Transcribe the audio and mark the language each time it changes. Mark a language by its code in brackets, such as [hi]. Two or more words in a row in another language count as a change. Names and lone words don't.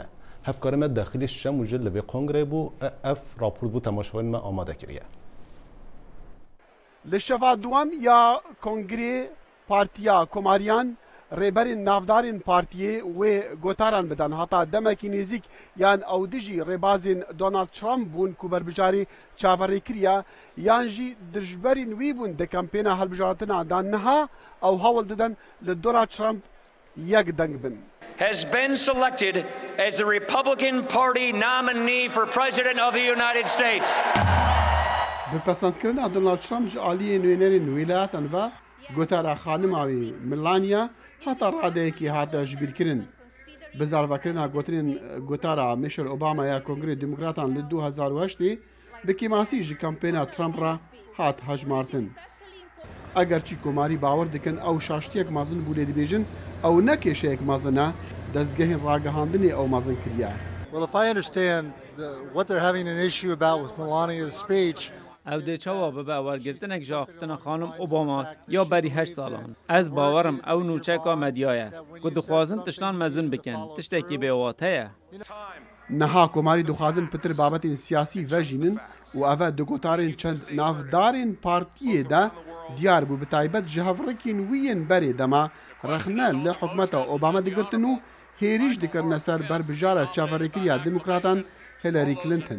[ku] هفکار ما داخلی شم وجود لبی کنگره بو اف راپورت بو تماشاوین ما آماده کریه. لشفا دوام یا کنگره پارتیا کماریان ڕێبەرین نافدارین پارتیێ wê gotaran bidan heta demekî nêzik yan ew dijî rêbazên Donald Trump bûn ku berbijarî çaverî kiriye yan jî dijberîn wî bûn di kampêna hilbijartina dan niha ew hewl didin li Donald Trump yek deng bin. [en] Has been selected as the Republican Party nominee for President of the United States. [ku] Bi pesendkirina Donald Trump ji aliyê nûnerên wîlayatan ve gotara xanima wî Melania heta radeyekî hate jibîrkirin. Bi zarvekirina gotinên gotara Michelle Obama ya Kongrê Demokratan li 2008 bi kêmasî ji kampêna Trump re hat hejmartin. Eger çî komarî bawer dikin ew şaştiyek mezin bû lê dibêjin ew ne kêşeyek mezin e dezgehên ragihandinê ew mezin kiriye. [en] Well, if I understand what they're having an issue about with Melania's speech, [ku] ew dê çawa bibe wergirtinek ji axiftina xanim Obama ya berî 8 salan. Ez bawerim ew nûçeka medya ye ku dixwazin tiştan mezin bikin. Tiştekî bêwat heye. Niha komarî dixwazin pitir babetên siyasî vejînin û ev di gotarên çend navdarên partiyê de diyar bû bi taybet ji hevrekên wî yên berê dema rexne li hikûmeta Obama digirtin û hêrî dikirine ser berbijara çaverêkiriya Demokratan Hillary Clinton.